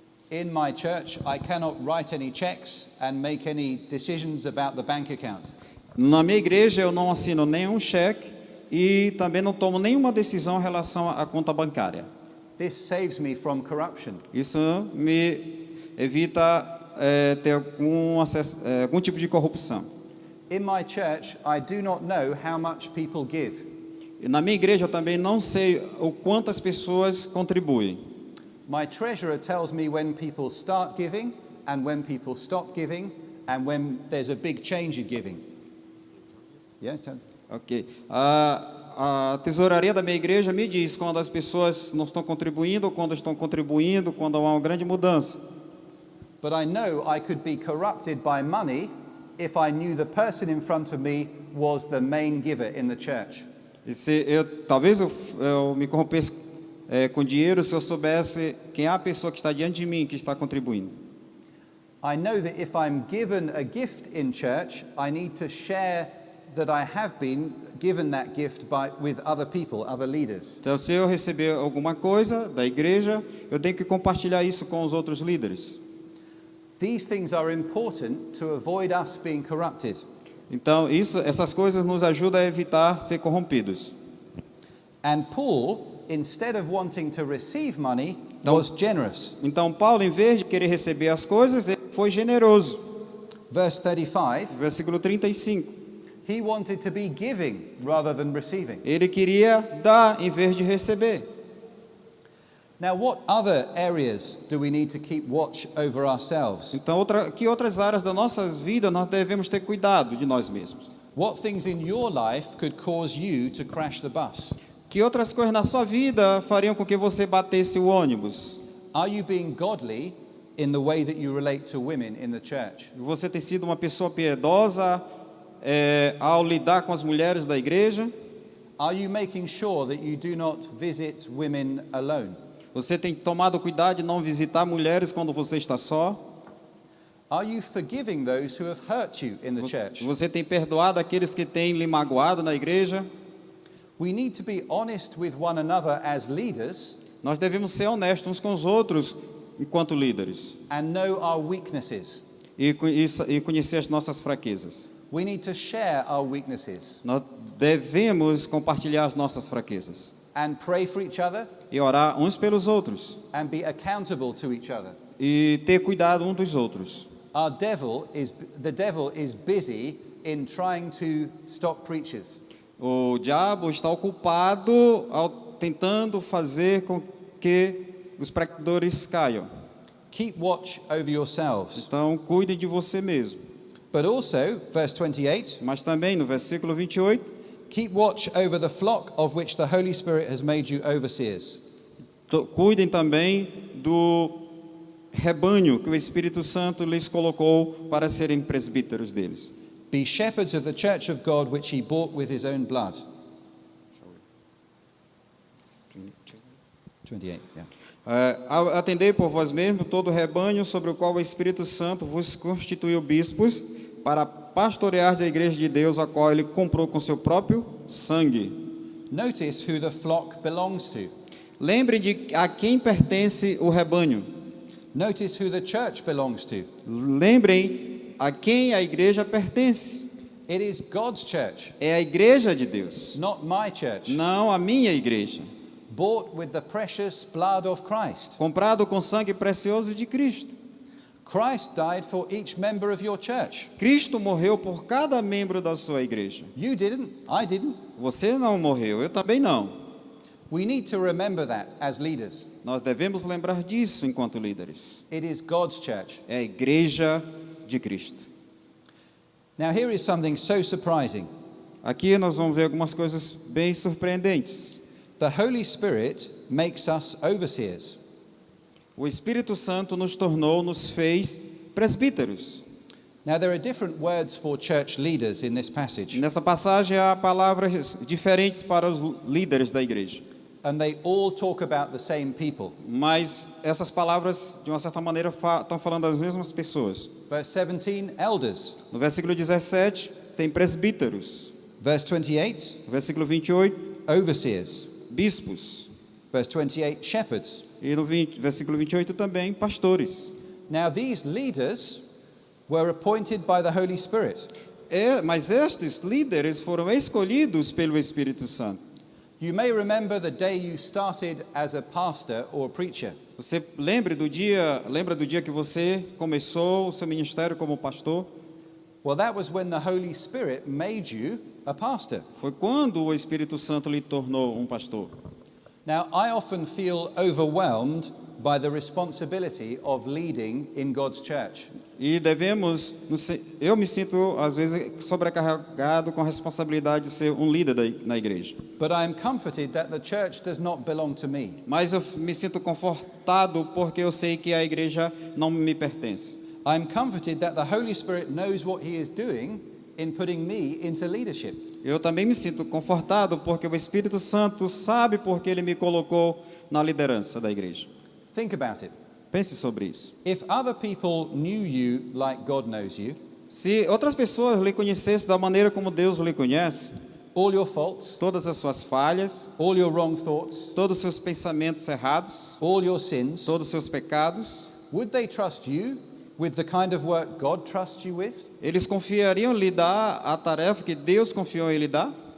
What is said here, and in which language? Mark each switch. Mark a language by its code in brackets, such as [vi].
[en] In my church, I cannot write any checks and make any decisions about the bank account. [pt] Na minha igreja eu não assino nenhum cheque e também não tomo nenhuma decisão em relação à conta bancária. [en] This saves me from corruption. [pt] Isso me evita ter algum tipo de corrupção. [en] In my church, I do not know how much people give. [pt] E na minha igreja eu também não sei o quanto as pessoas contribuem. [en] My treasurer tells me when people start giving and when people stop giving and when there's a big change in giving. Yeah, Ok. [pt] A tesouraria da minha igreja me diz quando as pessoas não estão contribuindo ou quando estão contribuindo, quando há uma grande mudança. [en] But I know I could be corrupted by money if I knew the person in front of me was the main giver in the church. [pt] Talvez eu me corrompesse com dinheiro se eu soubesse quem é a pessoa que está diante de mim que está contribuindo. [en] I know that if I'm given a gift in church, I need to share that I have been given that gift with other people, other leaders. [pt] Então, se eu receber alguma coisa da igreja, eu tenho que compartilhar isso com os outros líderes. [en] These things are important to avoid us being corrupted. [pt] Então, essas coisas nos ajudam a evitar ser corrompidos. [en] And Paul, instead of wanting to receive money, was generous. [pt] Então, Paulo, em vez de querer receber as coisas, ele foi generoso. [en] Verse 35, [pt] Versículo 35. [en] he wanted to be giving rather than receiving. [pt] Ele queria dar em vez de receber. [en] Now, what other areas do we need to keep watch over ourselves? [pt] Então, que outras áreas da nossa vida nós devemos ter cuidado de nós mesmos? [en] What things in your life could cause you to crash the bus? [pt] Que outras coisas na sua vida fariam com que você batesse o ônibus? [en] Are you being godly in the way that you relate to women in the church? [pt] Você tem sido uma pessoa piedosa ao lidar com as mulheres da igreja? [en] Are you making sure that you do not visit women alone? [pt] Você tem tomado cuidado de não visitar mulheres quando você está só? [en] Are you forgiving those who have hurt you in the church? [pt] Você tem perdoado aqueles que têm lhe magoado na igreja? [en] We need to be honest with one another as leaders [pt] Nós devemos ser honestos uns com os outros enquanto líderes [en] and know our weaknesses. [pt] e conhecer as nossas fraquezas. [en] We need to share our weaknesses [pt] Nós devemos compartilhar as nossas fraquezas [en] and pray for each other [pt] e orar uns pelos outros [en] and be accountable to each other. [pt] e ter cuidado uns dos outros. [en] The devil is busy in trying to stop preachers. [pt] O diabo está ocupado tentando fazer com que os pregadores caiam. [en] Keep watch over yourselves. [pt] Então, cuide de você mesmo. [en] But also, verse 28, [pt] Mas também no versículo 28, [en] keep watch over the flock of which the Holy Spirit has made you overseers. [pt] cuidem também do rebanho que o Espírito Santo lhes colocou para serem presbíteros deles. [en] Be shepherds of the church of God which he bought with his own blood. 28, yeah. [pt] Atendei por vós mesmos todo o rebanho sobre o qual o Espírito Santo vos constituiu bispos para pastorear a igreja de Deus, a qual ele comprou com seu próprio sangue. [en] Notice who the flock belongs to. [pt] Lembre de a quem pertence o rebanho. [en] Notice who the church belongs to. [pt] Lembrem a quem a igreja pertence. [en] It is God's church, [pt] É a igreja de Deus, [en] not my church. [pt] não a minha igreja. [en] Bought with the precious blood of Christ. [pt] Comprado com sangue precioso de Cristo. [en] Christ died for each member of your church. [pt] Cristo morreu por cada membro da sua igreja. [en] You didn't, I didn't. [pt] Você não morreu, eu também não. [en] We need to remember that as leaders. [pt] Nós devemos lembrar disso enquanto líderes. [en] It is God's church. [pt] É a igreja de Cristo. [en] Now, here is something so surprising. [pt] Aqui nós vamos ver algumas coisas bem surpreendentes. [en] The Holy Spirit makes us overseers. [pt] O Espírito Santo nos fez presbíteros. [en] Now, there are different words for church leaders in this passage, [pt] Nessa passagem há palavras diferentes para os líderes da igreja. [en] and they all talk about the same people. [pt] Mas essas palavras, de uma certa maneira, estão falando das mesmas pessoas. [en] Verse 17, elders. [pt] No versículo 17, tem presbíteros. [en] Verse 28, [pt] No versículo 28, [en] overseers. [pt] bispos. [en] Verse 28, shepherds. [pt] E no versículo 28 também, pastores. [en] Now, these leaders were appointed by the Holy Spirit. [pt] Mas estes líderes foram escolhidos pelo Espírito Santo. [en] You may remember the day you started as a pastor or preacher. [pt] Você lembra do dia que você começou o seu ministério como pastor? [en] Well, that was when the Holy Spirit made you a pastor. [pt] Foi quando o Espírito Santo lhe tornou um pastor. [en] Now, I often feel overwhelmed by the responsibility of leading in God's church. [pt] E eu me sinto às vezes sobrecarregado com a responsabilidade de ser um líder na igreja. [en] But I am comforted that the church does not belong to me. [pt] Mas eu me sinto confortado porque eu sei que a igreja não me pertence. [en] I am comforted that the Holy Spirit knows what He is doing in putting me into leadership. [pt] Eu também me sinto confortado porque o Espírito Santo sabe porque Ele me colocou na liderança da igreja. [en] Think about it. [pt] Pense sobre isso. [en] If other people knew you like God knows you, [pt] Se outras pessoas lhe conhecessem da maneira como Deus lhe conhece, [en] all your faults, [pt] todas as suas falhas, [en] all your wrong thoughts, [pt] todos os seus pensamentos errados, [en] all your sins, [pt] todos os seus pecados, [en] would they trust you with the kind of work God trusts you with? [pt] eles confiariam em lhe dar a tarefa que Deus confiou em lhe dar?